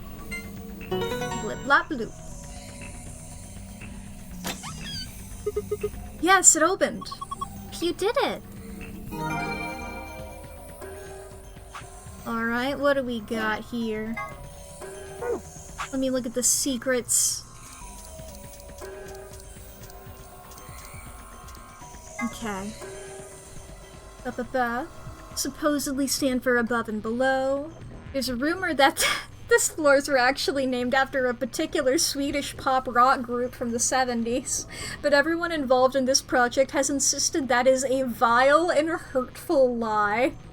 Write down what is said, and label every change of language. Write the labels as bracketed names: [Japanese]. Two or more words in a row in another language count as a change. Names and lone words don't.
[English] Blip, blop, bloop. Yes, it opened. You did it. Alright, what do we got here? Let me look at the secrets. Okay. Ba-ba-ba. Supposedly stand for above and below. There's a rumor that these floors were actually named after a particular Swedish pop rock group from the 70s, but everyone involved in this project has insisted that is a vile and hurtful lie.